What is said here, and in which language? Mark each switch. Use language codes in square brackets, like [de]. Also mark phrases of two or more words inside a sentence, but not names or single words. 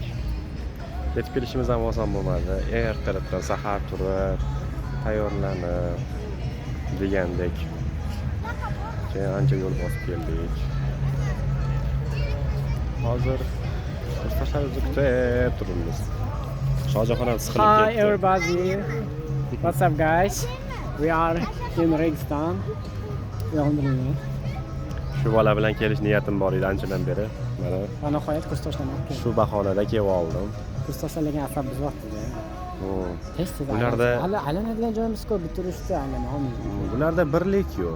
[uz] Yetib kelishimiz ham oson bo'lmadi. Ertalabdan sahar turib, tayyorlanib degandek. Keyin ancha yo'l bosib keldik. Hozir kursdoshlarimizni kutib turibmiz. Shohjahon ham siqilib ketdi. [en] Hi everybody. What's up guys? We are in Registon. [uz] Shu bola bilan kelish niyatim bor edi anchadan beri. Mana nihoyat kursdoshlarga keldim. shu bahonada kelib oldim. Kursdoshlar lekin asab buzyapti-da. Tez-tez. Ularda aylanadigan joyimiz ko'p, bitta urishda aylanamiz. Bularda birlik yo'q.